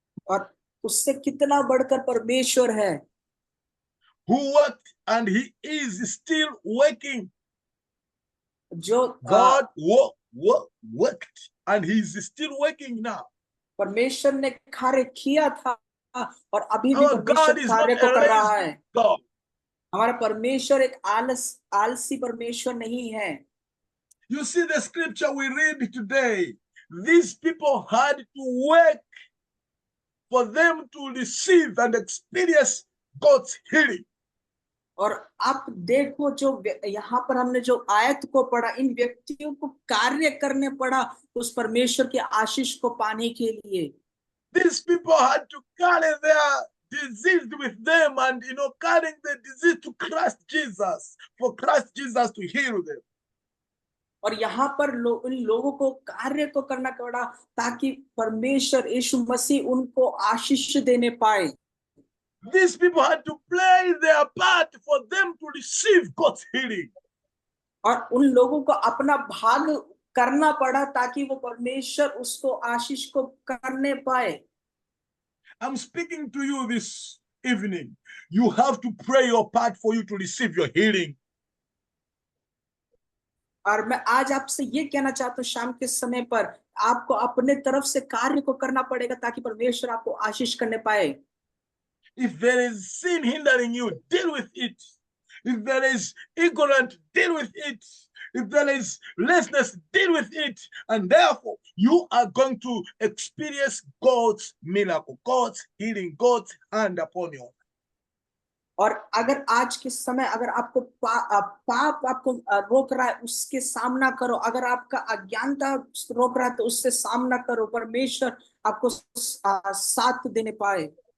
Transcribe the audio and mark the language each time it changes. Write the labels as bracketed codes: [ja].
[hi] और उससे कितना बढ़कर परमेश्वर है [en] Who worked and he is still working. [hi] जो [en] God worked and he is still working now. [hi] परमेश्वर ने कार्य किया था और अभी भी [en] Our God [hi] परमेश्वर [en] is not [hi] कार्य को [en] a [hi] कर रहा है। [en] lazy God. [hi] हमारा परमेश्वर एक आलसी परमेश्वर नहीं है। [en] You see the scripture we read today. These people had to work for them to receive and experience God's healing. [hi] और आप देखो जो यहाँ पर हमने जो आयत को पढ़ा, इन व्यक्तियों को कार्य करने पड़ा उस परमेश्वर के आशीष को पाने के लिए। [en] These people had to carry their disease with them and carrying the disease to Christ Jesus, for Christ Jesus to heal them. [hi] और यहाँ पर इन लोगों को कार्य को करना पड़ा ताकि परमेश्वर यीशु मसीह उनको आशीष देने पाए। [en] These people had to play their part for them to receive God's healing. [hi] और उन लोगों को अपना भाग करना पड़ा ताकि वो परमेश्वर उसको आशीष को करने पाए। [en] I'm speaking to you this evening. You have to pray your part for you to receive your healing. [hi] और मैं आज आपसे ये कहना चाहता हूँ शाम के समय पर आपको अपने तरफ से कार्य को करना पड़ेगा ताकि परमेश्वर आपको आशीष करने पाए। [en] If there is sin hindering you, deal with it. If there is ignorance, deal with it. If there is laziness, deal with it. And therefore, you are going to experience God's miracle, God's healing, God's hand upon you. [hi] और अगर आज के समय अगर आपको पाप आपको रोक रहा है उसके सामना करो, अगर आपका अज्ञानता रोक रहा है तो उससे सामना करो, परमेश्वर आपको साथ देने पाए।